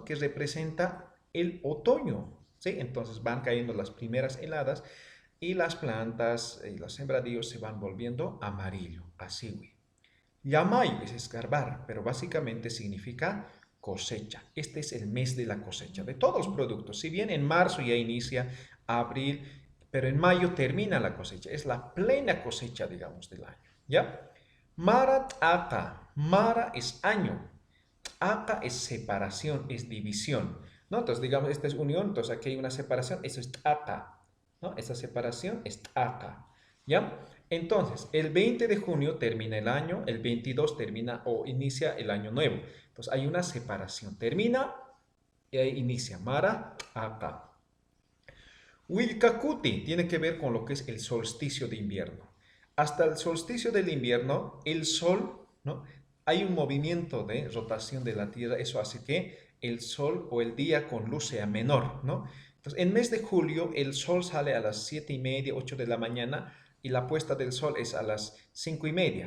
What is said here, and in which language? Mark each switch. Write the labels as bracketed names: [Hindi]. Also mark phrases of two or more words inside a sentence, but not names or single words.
[Spanish] Que representa el otoño, ¿sí? Entonces van cayendo las primeras heladas y las plantas y los sembradíos se van volviendo amarillo, Casiwi. Yamay es escarbar, pero básicamente significa cosecha. Este es el mes de la cosecha de todos los productos. Si bien en marzo ya inicia, abril, pero en mayo termina la cosecha. Es la plena cosecha, digamos, del año. ¿Ya? [Aymara] Marat Aka. [Spanish] Mara es año. Aka es separación, es división. ¿No? Entonces, digamos, esta es unión, entonces aquí hay una separación, eso es Aka. ¿No? Esa separación es Aka. ¿Ya? Entonces, el 20 de junio termina el año, el 22 termina o inicia el año nuevo. Entonces, hay una separación. Termina y ahí inicia. [Aymara] Mara, Aka. [Spanish] Wilcacuti tiene que ver con lo que es el solsticio de invierno. Hasta el solsticio del invierno, el sol, ¿no? Hay un movimiento de rotación de la Tierra, eso hace que el sol o el día con luz sea menor, ¿no? Entonces, en mes de julio, el sol sale a las 7:30, 8 de la mañana y la puesta del sol es a las 5:30.